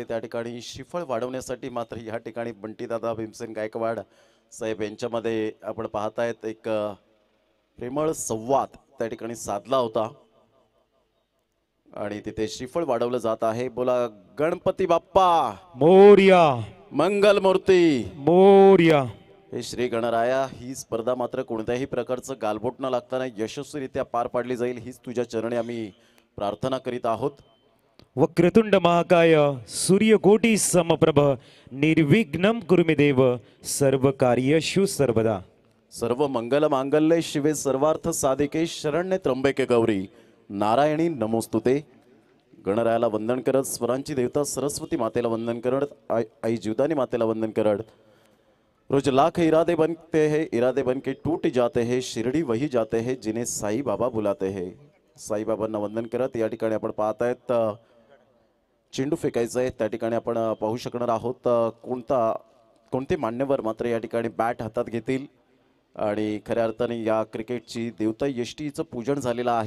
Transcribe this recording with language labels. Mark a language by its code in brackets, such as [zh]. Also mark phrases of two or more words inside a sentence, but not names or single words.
[mr] त्या ठिकाणी श्रीफळ वाढवण्यासाठी मात्र या ठिकाणी बंटीदादा भीमसेन गायकवाड साहेब यांच्यामध्ये आपण पाहतायत एक प्रेमळ संवाद त्या ठिकाणी साधला होता आणि तिथे श्रीफळ वाढवलं जात आहे. बोला गणपती बाप्पा मोर्या, मंगल मूर्ती मोर्या. हे श्री गणराया. ही स्पर्धा मात्र कोणत्याही प्रकारचं गालबोट न लागताना यशस्वीरित्या पार पाडली जाईल हीच तुझ्या चरणी आम्ही प्रार्थना करीत आहोत. [sa] वक्रतुंड महाकाय सूर्यकोटी समप्रभ निर्विघ्नं कुरु मे देव सर्व कार्येषु सर्वदा. सर्व मंगल मांगल्ये शिवे सर्वार्थ साधिके शरण्ये त्र्यंबके गौरी नारायणी नमोस्तुते. [mr] गणरायाला वंदन करत, स्वरांची देवता सरस्वती मातेला वंदन करत, आई जीवदानी मातेला वंदन करत, [hi] रोज लाख इरादे बनते हैं, इरादे बन के टूट जाते हैं, शिरडी वही जाते हैं जिन्हें साई बाबा बुलाते हैं. [mr] साई बाबांना वंदन करत या ठिकाणी आपण पाहतायत चेंडू फेकायचं आहे. त्या ठिकाणी आपण पाहू शकणार आहोत कोणते मान्यवर मात्र या ठिकाणी बॅट हातात घेतील आणि खऱ्या अर्थाने या क्रिकेटची देवता यष्टीचं पूजन झालेलं आहे.